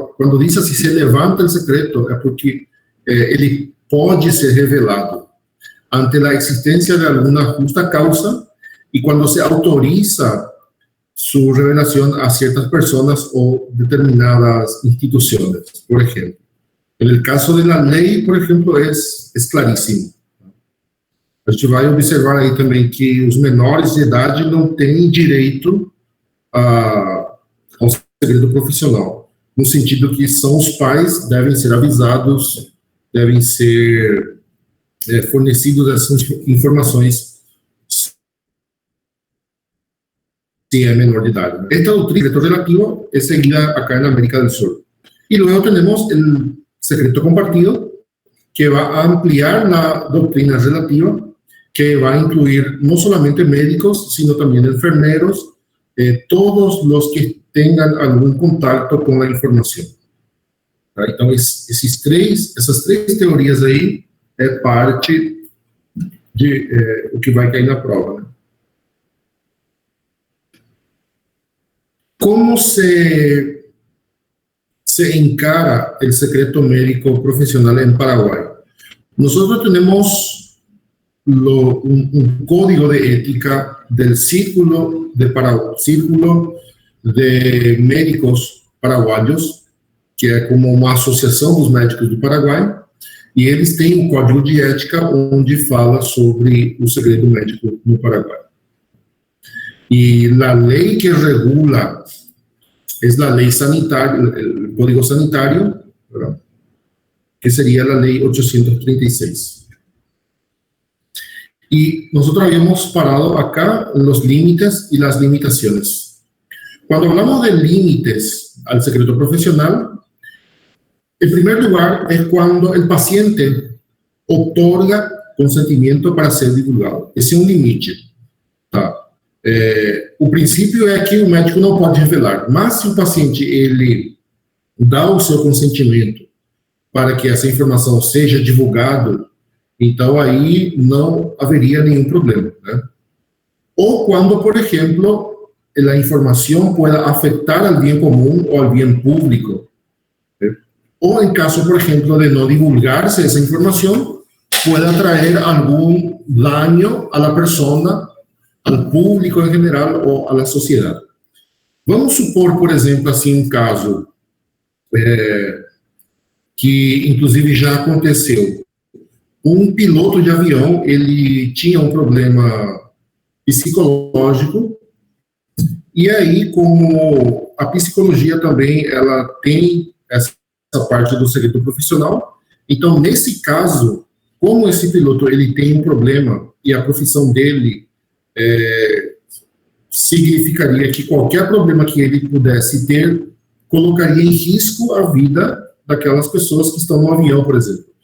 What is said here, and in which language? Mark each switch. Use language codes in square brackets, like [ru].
[es] Cuando dice si se levanta el secreto, es porque [pt] ele pode ser revelado [es] ante la existencia de alguna justa causa y cuando se autoriza su revelación a ciertas personas o determinadas instituciones, por ejemplo. En el caso de la lei, por ejemplo, es claríssimo. [pt] A gente vai observar aí também que os menores de idade não têm direito ao segredo profissional, no sentido que são os pais, devem ser avisados, devem ser fornecidos essas informações se é menor de idade. Esta doutrina, secreto relativo, é seguida acá na América do Sul. E luego temos o secreto compartido, que vai ampliar a doutrina relativa, [es] que va a incluir no solamente médicos, sino también enfermeros, todos los que tengan algún contacto con la información. Entonces, esas tres teorías ahí [pt] é parte de o que vai cair na prova, né? [es] Como se encara el secreto médico profesional en Paraguay? Nosotros tenemos un código de ética del Círculo de Médicos Paraguayos, [pt] que é como uma associação dos médicos do Paraguai, e eles têm um código de ética onde fala sobre o segredo médico no Paraguai. [es] Y la ley que regula es la ley sanitaria, el Código Sanitario, ¿verdad?, que sería la ley 836. Y nosotros habíamos parado acá los límites y las limitaciones. Cuando hablamos de límites al secreto profesional, en primer lugar es cuando el paciente otorga consentimiento para ser divulgado. [pt] Esse é um limite. Tá? O princípio é que o médico não pode revelar, mas se o paciente ele dá o seu consentimento para que essa informação seja divulgada, então aí não haveria nenhum problema, né? Ou quando, por exemplo, a informação [es] pueda afetar al bien común o al bien público, ¿eh? O en caso, por ejemplo, de no divulgarse esa información, pueda traer algún daño a la persona, al público en general o a la sociedad. [pt] Vamos supor, por exemplo, assim, um caso que, inclusive, já aconteceu. Um piloto de avião, ele tinha um problema psicológico, e aí, como a psicologia também, ela tem essa parte do segredo profissional, então, nesse caso, como esse piloto, ele tem um problema, e a profissão dele significaria que qualquer problema que ele pudesse ter, colocaria em risco a vida daquelas pessoas que estão no avião, por exemplo.